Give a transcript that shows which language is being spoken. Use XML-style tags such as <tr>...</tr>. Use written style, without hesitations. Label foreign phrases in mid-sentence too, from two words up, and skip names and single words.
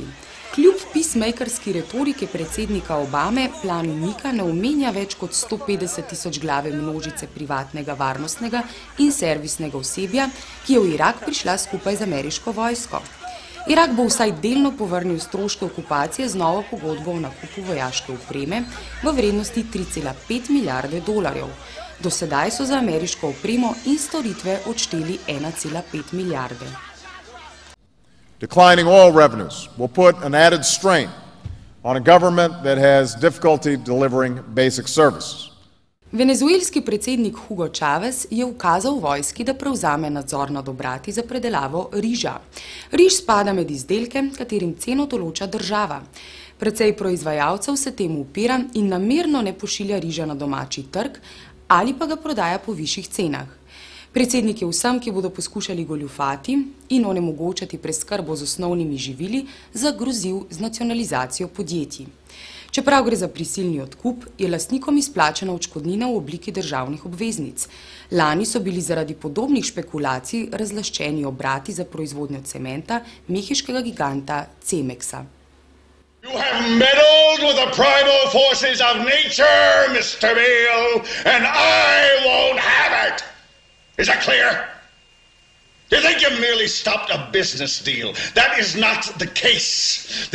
<sl>Kljub peacemakerski retoriki predsednika Obame, plan umika ne omenja več kot 150 tisoč glave množice privatnega varnostnega in servisnega osebja, ki je v Irak prišla skupaj z ameriško vojsko. Irak bo vsaj delno povrnil stroške okupacije z novo pogodbo o nakupu vojaške opreme v vrednosti 3,5 milijarde dolarjev. Do sedaj so za ameriško opremo in storitve odšteli 1,5 milijarde.</sl> <en>Declining oil revenues will put an added strain on a government that has difficulty delivering basic services.</en> <sl>Venezuelski predsednik Hugo Chávez je ukazal vojski, da prevzame nadzor nad obrati za predelavo riža. Riž spada med izdelke, katerim ceno določa država. Precej proizvajalcev se temu upira in namerno ne pošilja riža na domači trg ali pa ga prodaja po višjih cenah. Predsednik je vsem, ki bodo poskušali goljufati in onemogočati preskrbo z osnovnimi živili, zagrozil z nacionalizacijo podjetij. Čeprav gre za prisilni odkup, je lastnikom izplačena odškodnina v obliki državnih obveznic. Lani so bili zaradi podobnih špekulacij razlaščeni obrati za proizvodnjo cementa mehiškega giganta Cemexa.</sl> <en>You have meddled with the primal forces of nature, Mr. Beale, and I won't have it! Is that clear? You think you merely stopped a business deal? That is not the case.</en>